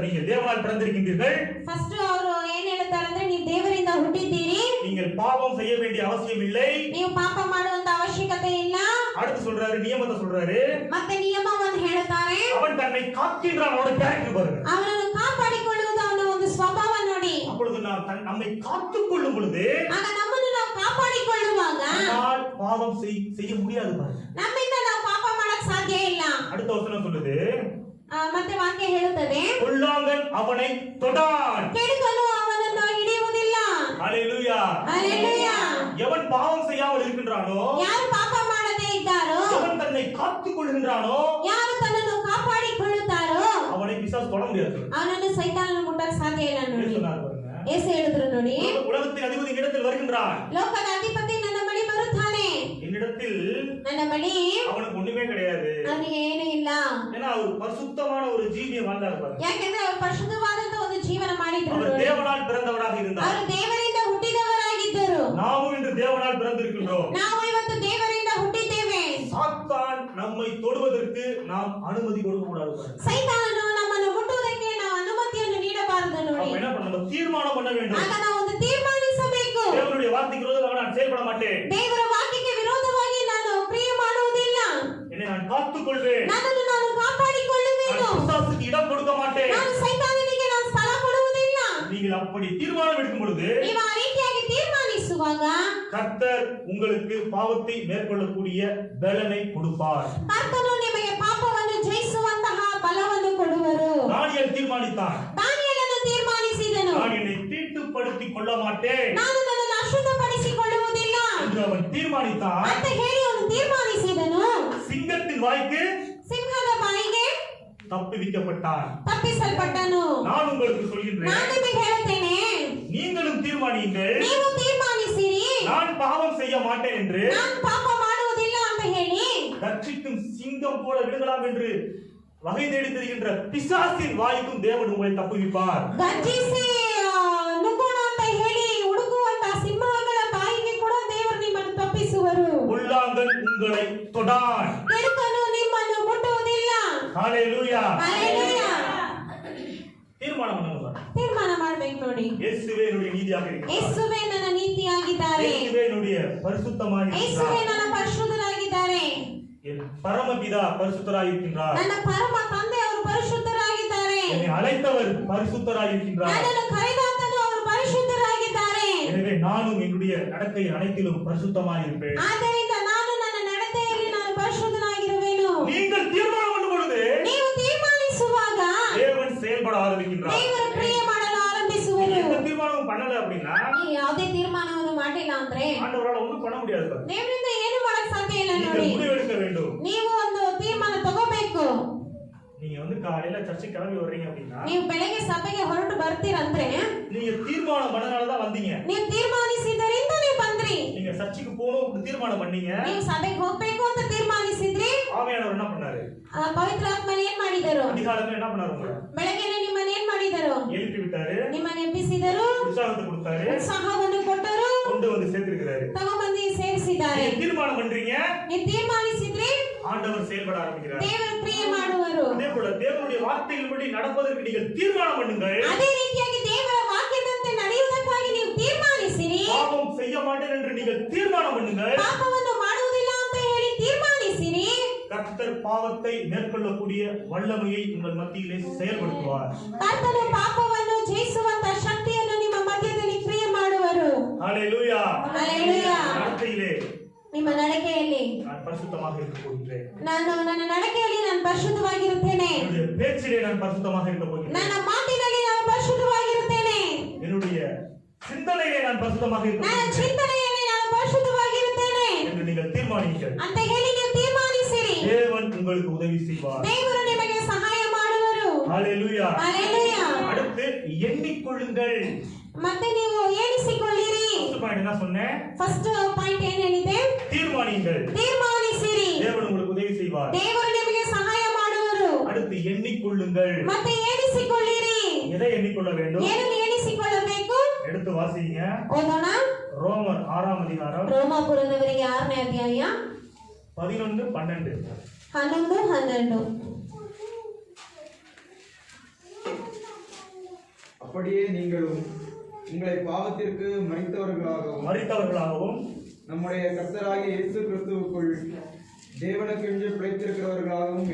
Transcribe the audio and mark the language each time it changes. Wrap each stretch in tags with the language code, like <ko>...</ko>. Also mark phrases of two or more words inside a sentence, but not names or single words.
<ta>நீங்க தேவனால் பிறந்திருக்கின்றீர்கள்.</ta> <kn>ಫಸ್ಟ್ ಅವರು ಏನ್ ಹೇಳ್ತಾರೆ ಅಂದ್ರೆ ನೀವು ದೇವರಿಂದ ಹುಟ್ಟಿದ್ದೀರಿ,</kn> <ta>நீங்கள் பாவம் செய்ய வேண்டிய அவசியம் இல்லை.</ta> <kn>ನೀವು ಪಾಪ ಮಾಡುವಂತ ಅವಶ್ಯಕತೆ ಇಲ್ಲ.</kn> <ta>அடுத்து சொல்றாரு, நியமத்தை சொல்றாரு.</ta> <kn>ಮತ್ತೆ ನಿಯಮವನ್ನು ಹೇಳ್ತಾರೆ.</kn> <ta>அவன் தன்னை காக்கின்றான். அவனோட கேரக்டர் பாருங்க.</ta> <kn>ಅವನನ್ನು ಕಾಪಾಡಿಕೊಳ್ಳುವುದು ಅವನ ಒಂದು ಸ್ವಭಾವ ನೋಡಿ.</kn> <ta>அப்பொழுது நாம் நம்மை காத்துக் கொள்ளும் பொழுது</ta> <kn>ಆಗ ನಮ್ಮನ್ನು ನಾವು ಕಾಪಾಡಿಕೊಳ್ಳುವಾಗ</kn> <ta>நம்மால் பாவம் செய்ய முடியாது பாருங்க.</ta> <kn>ನಮ್ಮಿಂದ ನಾವು ಪಾಪ ಮಾಡಕ್ ಸಾಧ್ಯ ಇಲ್ಲ.</kn> <ta>அடுத்த வசனம் சொல்லுது,</ta> <kn>ಮತ್ತೆ ವಾಕ್ಯ ಹೇಳುತ್ತದೆ,</kn> <ta>பொல்லாங்கன் அவனை தொடான்.</ta> <kn>ಕೆಡುಕನು ಅವನನ್ನು ಹಿಡಿಯುವುದಿಲ್ಲ.</kn> <ta>ஹalleluya.</ta> <kn>ಹಲ್ಲೆಲೂಯಾ.</kn> <ta>எவன் பாவம் செய்யாமல் இருக்கின்றானோ,</ta> <kn>ಯಾರು ಪಾಪ ಮಾಡದೇ ಇದ್ದಾರೋ,</kn> <ta>எவன் தன்னை காத்துக் கொள்கின்றானோ,</ta> <kn>ಯಾರು ತನ್ನನ್ನು ಕಾಪಾಡಿಕೊಳ್ಳುತ್ತಾರೋ</kn> <ta>அவனை பிசாசு தொட முடியாது.</ta> <kn>ಅವನನ್ನು ಸೈತಾನನು ಮುಟ್ಟಕ್ಕೆ ಸಾಧ್ಯ ಇಲ್ಲ ನೋಡಿ.</kn> <ta>சொன்னார் பாருங்க.</ta> <kn>ಯೇಸು ಹೇಳಿದ್ರು ನೋಡಿ,</kn> <ta>உலகத்தின் அதிபதி என்னிடத்தில் வருகின்றான்.</ta> <kn>ಲೋಕದ ಅಧಿಪತಿ ನನ್ನ ಬಳಿ ಬರುತ್ತಾನೆ.</kn> <ta>என்னிடத்தில்</ta> <kn>ನನ್ನ ಬಳಿ</kn> <ta>அவனுக்கு ஒண்ணுமே கிடையாது.</ta> <kn>ಅವನಿಗೆ ಏನೂ ಇಲ್ಲ.</kn> <ta>ஏன்னா அவர் பரிசுத்தமான ஒரு ஜீவியை வாழ்ந்தார் பாருங்க.</ta> <kn>ಯಾಕೆಂದ್ರೆ ಅವರು ಪರಿಶುದ್ಧವಾದಂತ ಒಂದು ಜೀವನ ಮಾಡಿದ್ರು</kn> <ta>அவர்</ta> <kn>ನೋಡಿ.</kn> <ta>தேவனால் பிறந்தவராக இருந்தார்.</ta> <kn>ಅವರು ದೇವರಿಂದ ಹುಟ್ಟಿದವರಾಗಿದ್ದರು.</kn> <ta>நாமும் இன்று தேவனால் பிறந்திருக்கின்றோம்.</ta> <kn>ನಾವು ಇವತ್ತು ದೇವರಿಂದ ಹುಟ್ಟಿದ್ದೇವೆ.</kn> <ta>சாத்தான் நம்மை தொடுவதற்கு நாம் அனுமதி கொடுக்க கூடாது பாருங்க.</ta> <kn>ಸೈತಾನನು ನಮ್ಮನ್ನು ಮುಟ್ಟುವುದಕ್ಕೆ ನಾವು ಅನುಮತಿಯನ್ನು ನೀಡಬಾರದು ನೋಡಿ.</kn> <ta>அப்ப என்ன பண்ணணும்? தீர்மானம் பண்ண வேண்டும்.</ta> <kn>ಆಗ ನಾವು ಒಂದು ತೀರ್ಮಾನಿಸಬೇಕು.</kn> <ta>தேவனுடைய வார்த்தைக்கு விரோதமாக நான் செயல்பட மாட்டேன்.</ta> <kn>ದೇವರ ವಾಕ್ಯಕ್ಕೆ ವಿರೋಧವಾಗಿ ನಾನು ಕ್ರಿಯೆ ಮಾಡುವುದಿಲ್ಲ.</kn> <ta>என்னை நான் காத்துக் கொள்வேன்.</ta> <kn>ನನ್ನನ್ನು ನಾನು ಕಾಪಾಡಿಕೊಳ್ಳುವೆನು.</kn> <ta>நான் பிசாசுக்கு இடம் கொடுக்க மாட்டேன்.</ta> <kn>ನಾನು ಸೈತಾನನಿಗೆ ನಾನು ಸ್ಥಳ ಕೊಡುವುದಿಲ್ಲ.</kn> <ta>நீங்கள் அப்படி தீர்மானம் எடுக்கும் பொழுது</ta> <kn>ನೀವು ಆ ರೀತಿಯಾಗಿ ತೀರ್ಮಾನಿಸುವಾಗ</kn> <ta>கர்த்தர் உங்களுக்கு பாவத்தை மேற்கொள்ளக்கூடிய பலனை கொடுப்பார்.</ta> <kn>ಕರ್ತನು ನಿಮಗೆ ಪಾಪವನ್ನು ಜಯಿಸುವಂತಹ ಬಲವನ್ನು ಕೊಡುವರು.</kn> <ta>தானியேல் தீர்மானித்தான்.</ta> <kn>ದಾನಿಯೇಲನು ತೀರ್ಮಾನಿಸಿದನು,</kn> <ta>நான் என்னை தீட்டுப்படுத்திக் கொள்ள மாட்டேன்</ta> <kn>ನಾನು ನನ್ನನ್ನು ಅಶುದ್ಧಪಡಿಸಿಕೊಳ್ಳುವುದಿಲ್ಲ</kn> <ta>என்று அவன் தீர்மானித்தான்.</ta> <kn>ಅಂತ ಹೇಳಿ ಅವನು ತೀರ್ಮಾನಿಸಿದನು.</kn> <ta>சிங்கத்தின் வாய்க்கு</ta> <kn>ಸಿಂಹದ ಬಾಯಿಗೆ</kn> <ta>தப்புவிக்கப்பட்டான்.</ta> <kn>ತಪ್ಪಿಸಲ್ಪಟ್ಟನು.</kn> <ta>நான் உங்களுக்கு</ta> <kn>ನಾನು</kn> <ta>சொல்கின்றேன்,</ta> <kn>ನಿಮಗೆ ಹೇಳುತ್ತೇನೆ,</kn> <ta>நீங்களும் தீர்மானியுங்கள்,</ta> <kn>ನೀವು ತೀರ್ಮಾನಿಸಿರಿ,</kn> <ta>நான் பாவம் செய்ய மாட்டேன் என்று.</ta> <kn>ನಾನು ಪಾಪ ಮಾಡುವುದಿಲ್ಲ ಅಂತ ಹೇಳಿ</kn> <ta>கர்ச்சிக்கும் சிங்கம் போல விழுங்கலாம் என்று வகை தேடி திரிகின்ற பிசாசின் வாய்க்கும் தேவன் உங்களை தப்புவிப்பார்.</ta> <kn>ಗರ್ಜಿಸಿ ನುಗ್ಗೋಣ ಅಂತ ಹೇಳಿ ಹುಡುಕುವಂತ ಸಿಂಹಗಳ ಬಾಯಿಗೆ ಕೂಡ ದೇವರು ನಿಮ್ಮನ್ನು ತಪ್ಪಿಸುವರು.</kn> <ta>பொல்லாங்கன் உங்களை தொடான்.</ta> <kn>ಕೆಡುಕನು ನಿಮ್ಮನ್ನು ಮುಟ್ಟುವುದಿಲ್ಲ.</kn> <ta>ஹalleluya.</ta> <kn>ಹಲ್ಲೆಲೂಯಾ.</kn> <ta>தீர்மானம் பண்ணுங்க.</ta> <kn>ತೀರ್ಮಾನ ಮಾಡ್ಬೇಕು ನೋಡಿ.</kn> <ta>இயேசுவே என்னுடைய நீதியாக இருக்கிறார்.</ta> <kn>ಯೇಸುವೇ ನನ್ನ ನೀತಿಯಾಗಿದ್ದಾರೆ.</kn> <ta>இயேசுவே என்னுடைய பரிசுத்தமாக</ta> <kn>ಯೇಸುವೇ</kn> <ta>இருக்கிறார்.</ta> <kn>ನನ್ನ ಪರಿಶುದ್ಧರಾಗಿದ್ದಾರೆ.</kn> <ta>என் பரமபிதா பரிசுத்தராய் இருக்கின்றார்.</ta> <kn>ನನ್ನ ಪರಮ ತಂದೆ ಅವರು ಪರಿಶುದ್ಧರಾಗಿದ್ದಾರೆ.</kn> <ta>என்னை அழைத்தவர் பரிசுத்தராய் இருக்கின்றார்.</ta> <kn>ನನ್ನನ್ನು ಕರೆದಾತನು ಅವರು ಪರಿಶುದ್ಧರಾಗಿದ್ದಾರೆ.</kn> <ta>எனவே நானும் என்னுடைய நடக்கை அனைத்திலும் பரிசுத்தமாய் இருப்பேன்.</ta> <kn>ಆದ್ದರಿಂದ ನಾನು ನನ್ನ ನಡತೆಯಲ್ಲಿ ನಾನು ಪರಿಶುದ್ಧನಾಗಿರುವೆನು.</kn> <ta>நீங்கள் தீர்மானம் பண்ணும் பொழுது</ta> <kn>ನೀವು ತೀರ್ಮಾನಿಸುವಾಗ</kn> <ta>தேவன் செயல்பட ஆரம்பிக்கின்றார்.</ta> <kn>ದೇವರು ಕ್ರಿಯೆ ಮಾಡಲು ಆರಂಭಿಸುವರು.</kn> <ta>எந்த தீர்மானமும் பண்ணல அப்படின்னா</ta> <kn>ನೀವು ಯಾವುದೇ ತೀರ್ಮಾನವನ್ನು ಮಾಡಿಲ್ಲ ಅಂದ್ರೆ</kn> <ta>ஆண்டவரால் ஒன்றும் பண்ண முடியாது.</ta> <kn>ದೇವರಿಂದ ಏನು ಮಾಡಕ್ ಸಾಧ್ಯ ಇಲ್ಲ ನೋಡಿ.</kn> <ta>நீங்கள் முடிவெடுக்க வேண்டும்.</ta> <kn>ನೀವು ಒಂದು ತೀರ್ಮಾನ ತಗೋಬೇಕು.</kn> <ta>நீங்க காலையில சர்ச்சுக்கு கிளம்பி வர்றீங்க அப்படின்னா</ta> <kn>ನೀವು ಬೆಳಗ್ಗೆ ಸಭೆಗೆ ಹೊರಟು ಬರ್ತೀರಂದ್ರೆ</kn> <ta>நீங்க தீர்மானம் பண்ணனால தான் வந்தீங்க.</ta> <kn>ನೀವು ತೀರ್ಮಾನಿಸಿದರಿಂದ ನೀವು ಬಂದ್ರಿ.</kn> <ta>நீங்க சர்ச்சுக்கு போகணும் அப்படி தீர்மானம் பண்ணீங்க.</ta> <kn>ನೀವು ಸಭೆಗೆ ಹೋಗ್ಬೇಕು ಅಂತ ತೀರ್ಮಾನಿಸಿದ್ರಿ.</kn> <ta>ஆவியானவர் என்ன பண்ணாரு?</ta> <kn>ಪವಿತ್ರ ಆತ್ಮನ ಏನ್ ಮಾಡಿದರು?</kn> <ta>அதிகாலமே என்ன பண்ணாரு? உங்களை</ta> <kn>ಬೆಳಗ್ಗೆನೆ ನಿಮ್ಮನ್ನ ಏನ್ ಮಾಡಿದರು?</kn> <ta>எழுப்பி விட்டாரு.</ta> <kn>ನಿಮ್ಮನ್ನ ಎಬ್ಬಿಸಿದರು.</kn> <ta>உற்சாகத்தை கொடுத்தாரு.</ta> <kn>ಉತ್ಸಾಹವನ್ನು ಕೊಟ್ಟರು.</kn> <ta>கொண்டு வந்து சேர்த்திருக்கிறாரு.</ta> <kn>ತಗೊಂಬಂದು ಸೇರಿಸಿದ್ದಾರೆ.</kn> <ta>நீங்க தீர்மானம் பண்றீங்க,</ta> <kn>ನೀವು ತೀರ್ಮಾನಿಸಿದ್ರಿ,</kn> <ta>ஆண்டவர் செயல்பட ஆரம்பிக்கிறார்.</ta> <kn>ದೇವರು ಕ್ರಿಯೆ ಮಾಡುವರು.</kn> <ta>அதே போல தேவனுடைய வார்த்தைகளின்படி நடப்பதற்கு நீங்கள் தீர்மானம் பண்ணுங்கள்.</ta> <kn>ಅದೇ ರೀತಿಯಾಗಿ ದೇವರ ವಾಕ್ಯದಂತೆ ನಡೆಯುವುದಕ್ಕಾಗಿ ನೀವು ತೀರ್ಮಾನಿಸಿರಿ.</kn> <ta>பாவம் செய்ய மாட்டேன் என்று நீங்கள் தீர்மானம் பண்ணுங்கள்.</ta> <kn>ಪಾಪವನ್ನು ಮಾಡುವುದಿಲ್ಲ ಅಂತ ಹೇಳಿ ತೀರ್ಮಾನಿಸಿರಿ.</kn> <ta>கர்த்தர் பாவத்தை மேற்கொள்ளக்கூடிய வல்லமையை உங்கள் மத்தியிலே செயல்படுத்துவார்.</ta> <kn>ಕರ್ತನು ಪಾಪವನ್ನು ಜಯಿಸುವಂತ ಶಕ್ತಿಯನ್ನು ನಿಮ್ಮ ಮಧ್ಯದಲ್ಲಿ ಕ್ರಿಯೆ ಮಾಡುವರು.</kn> <ta>ஹalleluya.</ta> <kn>ಹಲ್ಲೆಲೂಯಾ.</kn> <ta>நடக்கையிலே</ta> <kn>ನಿಮ್ಮ ನಡಕೆಯಲ್ಲಿ</kn> <ta>நான் பரிசுத்தமாக இருக்க போகிறேன்.</ta> <kn>ನನ್ನ ನಡಕೆಯಲ್ಲಿ ನಾನು ಪರಿಶುದ್ಧವಾಗಿರುತ್ತೇನೆ.</kn> <ta>என்னுடைய பேச்சிலே நான் பரிசுத்தமாக இருக்க போகிறேன்.</ta> <kn>ನನ್ನ ಮಾತಿನಲ್ಲಿ ನಾನು ಪರಿಶುದ್ಧವಾಗಿರುತ್ತೇನೆ.</kn> <ta>என்னுடைய சிந்தனையிலே நான் பரிசுத்தமாக இருக்க</ta> <kn>ನನ್ನ</kn> <ta>போகிறேன்</ta> <kn>ಚಿಂತನೆಯಲ್ಲಿ ನಾನು ಪರಿಶುದ್ಧವಾಗಿರುತ್ತೇನೆ</kn> <ta>என்று நீங்கள் தீர்மானிங்கள்.</ta> <kn>ಅಂತ ಹೇಳಿ ನೀವು ತೀರ್ಮಾನಿಸಿರಿ.</kn> <ta>தேவன் உங்களுக்கு உதவி செய்வார்.</ta> <kn>ದೇವರು ನಿಮಗೆ ಸಹಾಯ ಮಾಡುವರು.</kn> <ta>ஹalleluya.</ta> <kn>ಹಲ್ಲೆಲೂಯಾ.</kn> <ta>அடுத்து எண்ணிக்கொள்ளுங்கள்.</ta> <kn>ಮತ್ತೆ ನೀವು ಎಣಿಸಿಕೊಳ್ಳಿರಿ.</kn> <en>first point</en> <ta>என்ன சொன்னேன்?</ta> <en>first point</en> <kn>ಏನೇನಿದೆ?</kn> <ta>தீர்மானிங்கள்.</ta> <kn>ತೀರ್ಮಾನಿಸಿರಿ.</kn> <ta>செய்வார்.</ta> <kn>ದೇವರು ನಿಮಗೆ ಸಹಾಯ ಮಾಡುವರು.</kn> <ta>அடுத்து எண்ணிக்கொள்ளுங்கள்.</ta> <kn>ಮತ್ತೆ ಎಣಿಸಿಕೊಳ್ಳಿರಿ.</kn> <ta>எதை எண்ணிக்கொள்ள வேண்டும்?</ta> <kn>ಏನನ್ನು ಎಣಿಸಿಕೊಳ್ಳಬೇಕು?</kn> <ta>எடுத்து வாசிங்க.</ta> <kn>ಓದೋಣ.</kn> <ta>ரோமர் 6ஆம் அதிகாரம்</ta> <kn>ರೋಮಾಪುರದವರಿಗೆ 6ನೇ ಅಧ್ಯಾಯ</kn> <ta>11-12.</ta> <kn>11-12.</kn> <ta>அப்படியே நீங்களும் உங்களை பாவத்திற்கு மரித்தவர்களாகவும் நம்முடைய கர்த்தராகிய இயேசு கிறிஸ்துவுக்குள் தேவனுக்கென்று பிழைத்திருக்கிறவர்களாகவும்</ta>